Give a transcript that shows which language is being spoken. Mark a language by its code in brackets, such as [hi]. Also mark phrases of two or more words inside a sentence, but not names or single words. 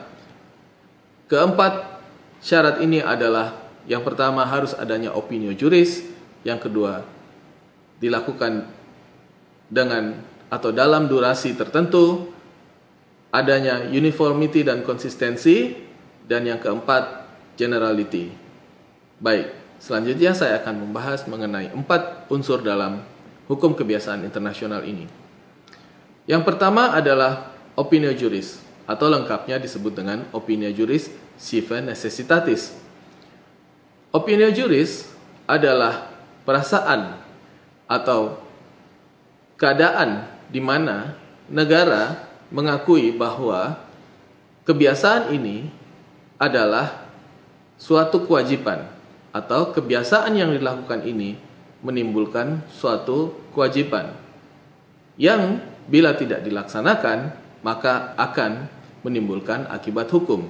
[id] Keempat, syarat ini adalah yang pertama harus adanya [la] opinio juris, [id] yang kedua dilakukan dengan atau dalam durasi tertentu, adanya uniformity dan konsistensi, dan yang keempat generality. Baik, selanjutnya saya akan membahas mengenai 4 unsur dalam hukum kebiasaan internasional ini. Yang pertama adalah [la] opinio juris, [id] atau lengkapnya disebut dengan [la] opinio juris sive necessitatis. Opinio juris [id] adalah perasaan atau keadaan di mana negara mengakui bahwa kebiasaan ini adalah suatu kewajiban atau kebiasaan yang dilakukan ini menimbulkan suatu kewajiban yang bila tidak dilaksanakan maka akan menimbulkan akibat hukum.